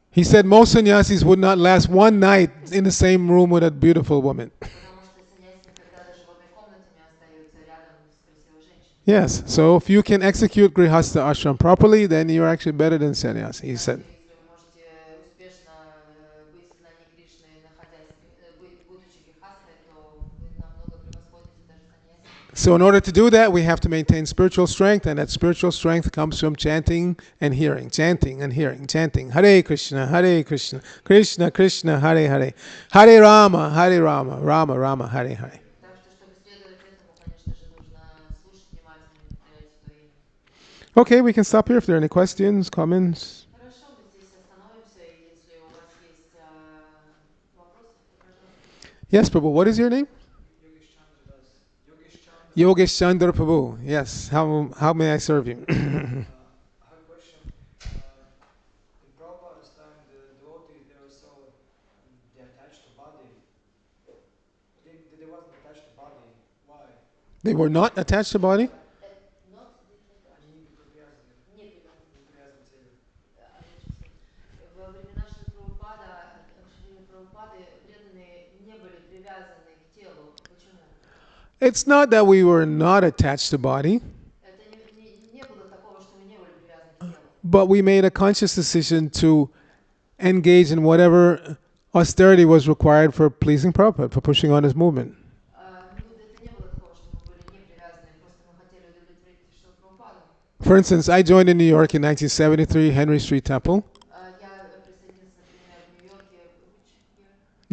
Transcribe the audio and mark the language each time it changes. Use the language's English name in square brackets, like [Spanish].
[English] He said most sannyasis would not last one night in the same room with a beautiful woman. [Russian] Потому что саньяси никогда даже в одной комнате не остаются рядом с красивой женщиной. [English] Yes, so if you can execute Grihastha ashram properly, then you're actually better than sannyasi, he said. [Russian] Если вы можете успешно быть в сознании Кришны, будучи грехастхой, то вы намного превосходите [English] So in order to do that, we have to maintain spiritual strength, and that spiritual strength comes from chanting and hearing, chanting and hearing, chanting. [Sanskrit] Hare Krishna, Krishna Krishna, Hare Hare, Hare Rama, Rama Rama, Hare Hare. [Russian] Так что, чтобы следовать этому, конечно же, нужно слушать внимательно и повторять Святое имя. [English] Okay, we can stop here if there are any questions, comments. [Russian] Хорошо, мы здесь остановимся, и если у вас есть вопросы, то пожалуйста. [English] Yes, Prabhu, what is your name? Yogesh Chandra Prabhu. Yes, how may I serve you? I have a question. In Prabhupada's time, the devotees, they were so they attached to body. They wasn't attached to body. Why? They were not attached to body? Not [Russian] Они не привязаны. не привязаны. Не привязаны к телу. Во времена Шри Прабхупады преданные не были привязаны к телу. Почему? [English] It's not that we were not attached to body, [Russian] Это не было такого, что мы не были привязаны к телу. [English] but we made a conscious decision to engage in whatever austerity was required for pleasing Prabhupada, for pushing on his movement. [Russian] Это не было такого, что мы были не привязаны, просто мы хотели удовлетворить Шри Прабхупаду. [English] For instance, I joined in New York in 1973, Henry Street Temple, [Russian] Я присоединился, например, в Нью-Йорке в